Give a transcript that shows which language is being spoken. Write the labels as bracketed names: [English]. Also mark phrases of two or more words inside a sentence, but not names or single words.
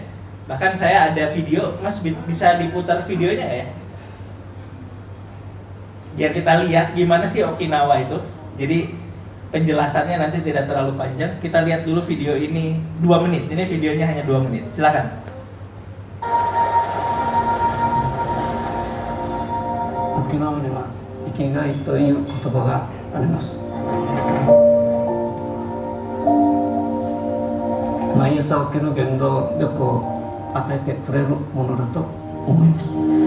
[Indonesian] Bahkan saya ada video, Mas bisa diputar videonya ya? Biar kita lihat gimana sih Okinawa itu. Jadi penjelasannya nanti tidak terlalu panjang. Kita lihat dulu video ini 2 menit. Ini videonya hanya 2 menit. Silakan. [Japanese] Okinawa では生きがいという言葉があります。毎朝起きる原動力を与えてくれるものだと思います。